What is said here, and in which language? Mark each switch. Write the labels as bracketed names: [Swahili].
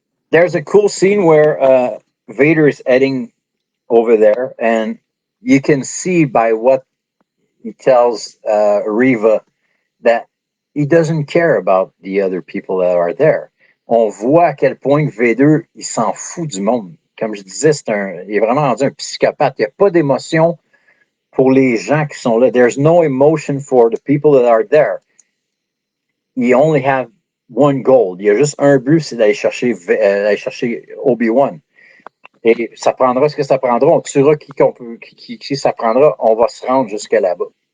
[English] There's a cool scene where Vader is heading over there, and you can see by what he tells Reva that he doesn't care about the other people that are there. [French] On voit à quel point Vader, il s'en fout du monde. Comme je disais, il est vraiment rendu un psychopathe. Il n'y a pas d'émotion pour les gens qui sont là. [English] There's no emotion for the people that are there. He only have one goal. [French] Il y a juste un but, c'est d'aller chercher Obi-Wan. Et ça prendra ce que ça prendra. On tuera qui ça prendra. On va se rendre jusqu'à là-bas.